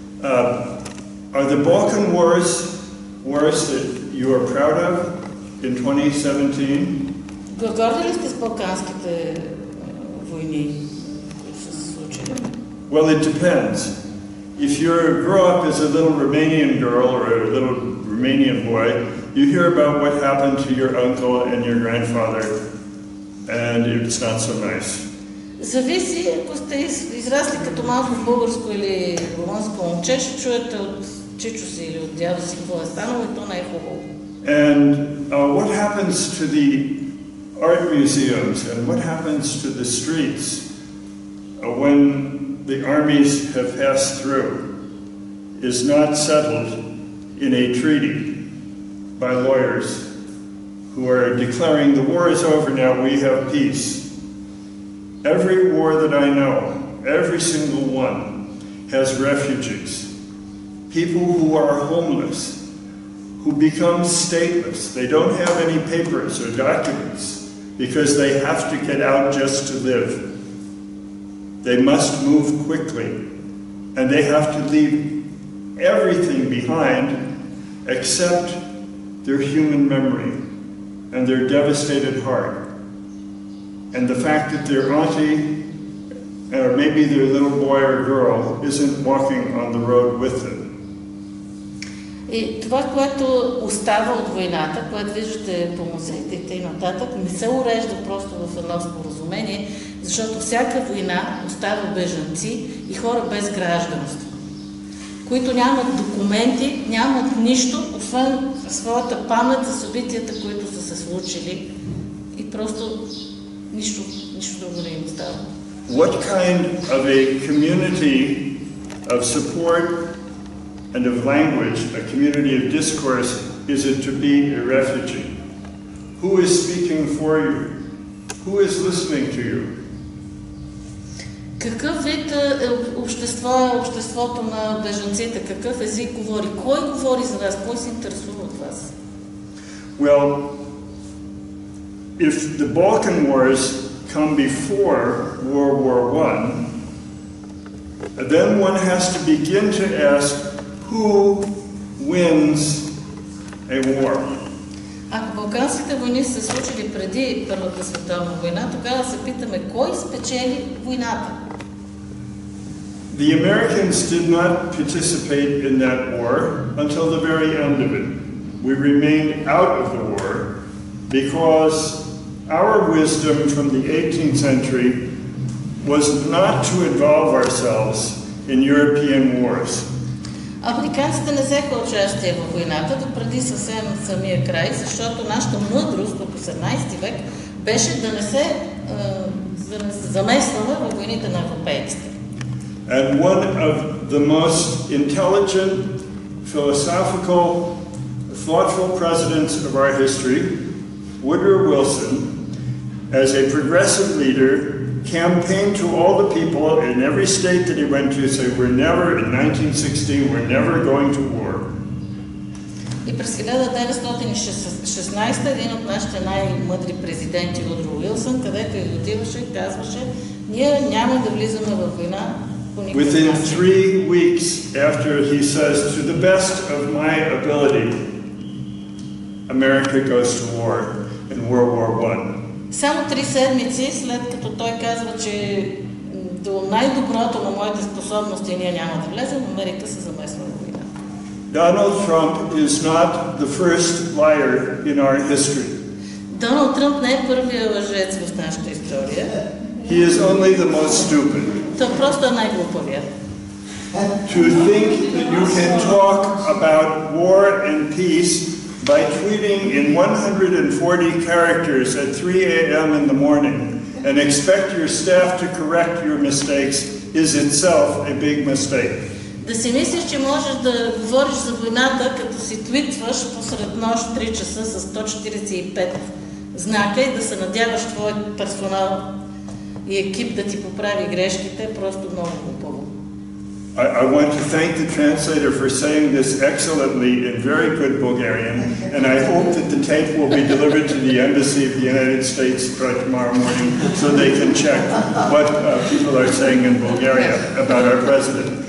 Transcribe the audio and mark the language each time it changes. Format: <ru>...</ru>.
<en>Are the Balkan wars wars that you are proud of in 2017?</en> <bg>Горди ли сте с балканските войни, които са се случили?</bg> <en>Well, it depends. If you grow up as a little Romanian girl or a little Romanian boy, you hear about what happened to your uncle and your grandfather, and it's not so nice.</en> <bg>Зависи, ако сте израсли като малко българско или румънско момче, ще чуете от чичо си или от дядо си какво е станало и то не е хубаво.</bg> <en>And what happens to the art museums and what happens to the streets when the armies have passed through is not settled in a treaty by lawyers who are declaring the war is over now, we have peace. Every war that I know, every single one, has refugees, people who are homeless, who become stateless. They don't have any papers or documents because they have to get out just to live. They must move quickly, and they have to leave everything behind except their human memory and their devastated heart, and the fact that their auntie maybe their little boy or girl isn't walking on the road with them.</en> <bg>И това, което остава от войната, което виждате по музеите и нататък, не се урежда просто в едно споразумение, защото всяка война остава бежанци и хора без гражданство, които нямат документи, нямат нищо, освен своята памет за събитията, които са се случили, и просто нищо друго не им остава.</bg> <en>What kind of a community of support and of language, a community of discourse, is it to be a refugee? Who is speaking for you? Who is listening to you?</en> <bg>Какъв вид общество е обществото на бежанците? Какъв език говори? Кой говори за нас? Кой се интересува от вас?</bg> <en>Well, if the Balkan Wars come before World War I, then one has to begin to ask who wins a war.</en> <bg>Ако Балканските войни се случили преди Първата световна война, тогава се питаме кой спечели войната.</bg> <en>The Americans did not participate in that war until the very end of it. We remained out of the war because our wisdom from the 18th century was not to involve ourselves in European wars.</en> <bg>Американците не взеха участие в войната до преди съвсем самия край, защото нашата мъдрост от 18 век беше да не се замесваме във войните на европейците.</bg> <en>And one of the most intelligent, philosophical, thoughtful presidents of our history, Woodrow Wilson, as a progressive leader, campaigned to all the people in every state that he went to, say, we're never, in 1916, we're never going to war.</en> <bg>И през 1916 един от нашите най-мъдри президенти, Вудро Уилсън, където и отиваше, казваше, ние няма да влизаме във война.</bg> <en>Within 3 weeks after he says, to the best of my ability, America goes to war in World War I.</en> <bg>Само 3 седмици след като той казва, че до най-доброто на моите способности ние няма да влезем, Америка се замесва в война.</bg> <en>Donald Trump is not the first liar in our history.</en> <bg>Доналд Тръмп не е първият лъжец в нашата история.</bg> <en>He is only the most stupid.</en> <bg>Той просто е най-глупавият.</bg> <en>To think that you can talk about war and peace by tweeting in 140 characters at 3 a.m. in the morning and expect your staff to correct your mistakes is itself a big mistake.</en> <bg>Да си мислиш, че можеш да говориш за войната, като си твитваш посред нощ 3 часа с 145 знака и да се надяваш твоят персонал и екип да ти поправи грешките, е просто много глупаво.</bg> <en>I want to thank the translator for saying this excellently in very good Bulgarian, and I hope that the tape will be delivered to the Embassy of the United States tomorrow morning so they can check what people are saying in Bulgaria about our president.</en>